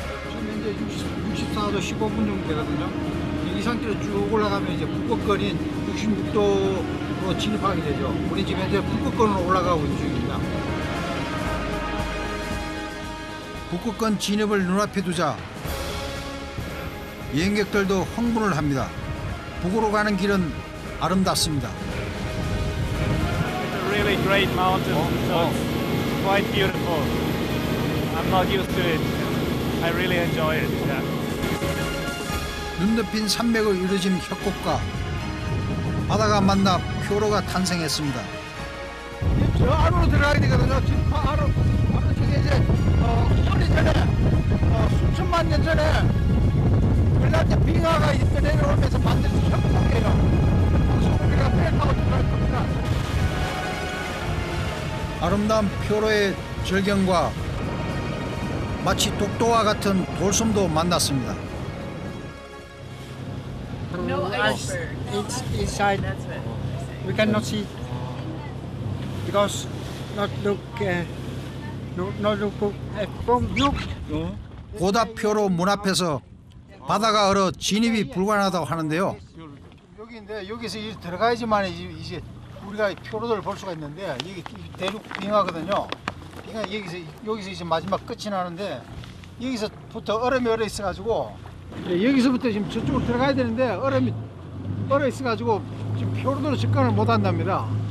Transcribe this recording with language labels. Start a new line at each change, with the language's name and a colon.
Korean: 지금 현재 64도 15분 정도 되거든요. 이 상태로 쭉 올라가면 이제 북극권인 66도로 진입하게 되죠. 우리 지금 현재 북극권으로 올라가고 있는 중입니다. 북극권 진입을 눈앞에 두자 여행객들도 흥분을 합니다. 북으로 가는 길은 아름답습니다.
English: It's a really great mountain, so it's quite beautiful. I'm not used to it. I really enjoy it. Yeah.
Korean: 눈 덮인 산맥을 이루어진 협곡과 바다가 만나 표로가 탄생했습니다. 저 안으로 들어가야 되거든요. 지금 안으로 저게 이제 오래전에 수천만 년 전에 그린란드 빙하가 이때 내려오면서 만든 협곡이에요. 그래서 우리가 배 타고 들어갈 겁니다. 아름다운 표로의 절경과 마치 독도와 같은 돌섬도 만났습니다.
English: No iceberg. It's inside. That's it. We cannot see because not look from look.
Korean: 고다 표로 문 앞에서 바다가 얼어 진입이 불가능하다고 하는데요. 여기인데 여기서 들어가야지만 이제 우리가 표로들을 볼 수가 있는데 여기 대륙 빙하거든요. 빙하 여기서 이제 마지막 끝이 나는데 여기서부터 얼음이 얼어 있어가지고 여기서부터 지금 저쪽으로 들어가야 되는데 얼음이 얼어 있어가지고 지금 표로들로 접근을 못 한답니다.